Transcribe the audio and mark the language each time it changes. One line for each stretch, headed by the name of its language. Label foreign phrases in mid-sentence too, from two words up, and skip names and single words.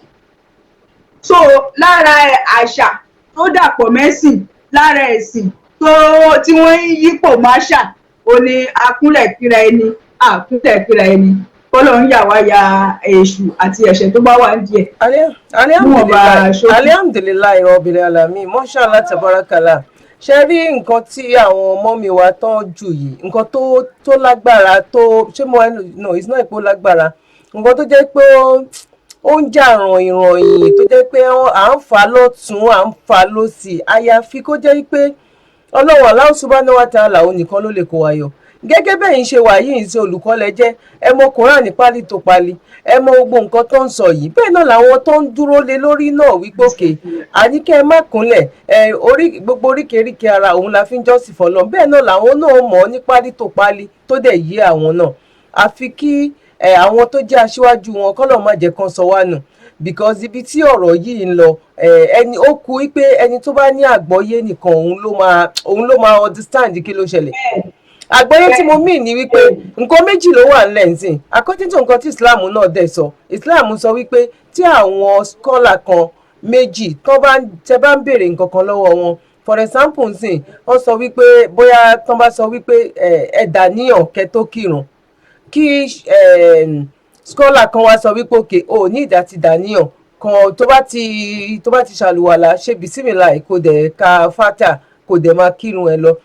Yoruba: So lára àṣà tó dàpọ̀ mẹ́sìn, lára ẹ̀sìn tí wọ́n ń yípo máṣà ó ní akúnlẹ̀ kíra ẹni, àkúnlẹ̀ kíra ẹni. Kọ́lọ́run yà wá ya èṣù àti ẹ̀ṣẹ̀ tó bá wà ń díẹ̀.
Arabic: الحمد لله رب العالمين ما شاء الله تبارك الله.
Yoruba: Ṣé rí nǹkan tí àwọn ọmọ mi wá tán jù yìí, nǹkan tó lágbára tó ṣé mo no
English: it's not
Yoruba: ipò lágbára, nǹkan tó jẹ́ pé ó ń jà ràn-ìràn tó jẹ́ pé à ń fà lọ́tún à ń fà lọ́sì, àyàfi kó jẹ́ pé Ọlọ́run
Arabic: الله سبحانه وتعالى
Yoruba: òun nìkan ló lè kó wa yọ. Gẹ́gẹ́ bẹ́ẹ̀ ń ṣe wà yìí ń ṣe olùkọ́ lẹ jẹ́, ẹ mọ Kùránì pálí tó pálí, ẹ mọ gbogbo nǹkan tó ń sọ yìí. Bẹ́ẹ̀ náà làwọn tó ń dúró lé lórí náà wípé òkè àníkẹ́ ẹ má kúnlẹ̀, gbogbo oríkèéríkèé ara òun la fi ń jọ́sìn fọ́lọ́run. Bẹ́ẹ̀ náà làwọn náà mọ̀ ní pálí tó pálí tó dẹ̀ yé àwọn náà. Àfi kí àwọn tó jẹ́ aṣíwájú wọn kọ́lọ̀ má jẹ́ kán sọ wá nù, because ibi tí ọ̀rọ̀ yìí ń lọ ẹni ó kú wípé ẹni tó bá ní àgbọ́yé nìkan òun ló máa understand kí ló ṣẹlẹ̀. Àgbọ́yé tí mo mí ní wípé nǹkan méjì ló wà nílẹ̀ nsìn,
English: according to
Yoruba: nǹkan tí Islam náà dẹ̀ sọ. Islam sọ wípé tí àwọn scholar kan méjì tẹ́ bá ń béèrè nǹkan kan lọ́wọ́ wọn,
English: for example
Yoruba: nsìn wọ́n sọ wípé bóyá tán bá sọ wípé ẹ dàníyàn kẹ́ tó kírun, kí scholar kan wá sọ wípé òkè ò ní ìdá ti dàníyàn kan tó bá ti ṣàlùwàlà ṣe bísímìláì kò dẹ̀ ka fátà kò dẹ̀ máa kírun ẹ lọ.